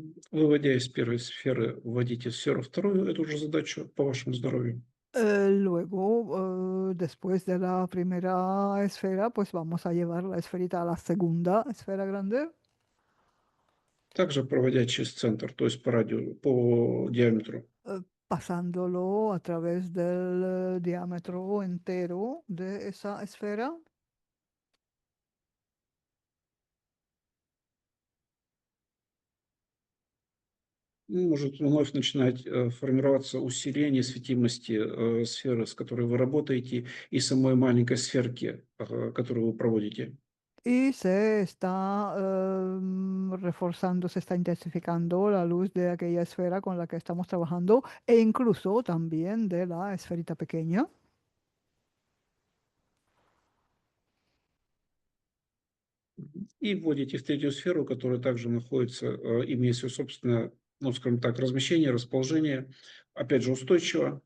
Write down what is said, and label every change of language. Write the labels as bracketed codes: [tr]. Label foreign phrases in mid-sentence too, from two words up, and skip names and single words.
[ru] Выводя из первой сферы, вводите в сферу вторую эту же задачу по вашему здоровью. [es] Luego, después de la primera esfera, pues vamos a llevar la esferita a la segunda esfera grande, [ru] Также проводя через центр, то есть по диаметру. [es] pasándolo a través del diámetro entero de esa esfera. [ru] Может вновь начинать формироваться усиление светимости сферы, с которой вы работаете, и самой маленькой сферки, которую вы проводите. [es] Y se está reforzando, se está intensificando la luz de aquella esfera con la que estamos trabajando e incluso también de la esferita pequeña. [ru] И вводите в третью сферу, которая также находится, имея свое собственное, ну, скажем так, размещение, расположение, опять же, устойчиво.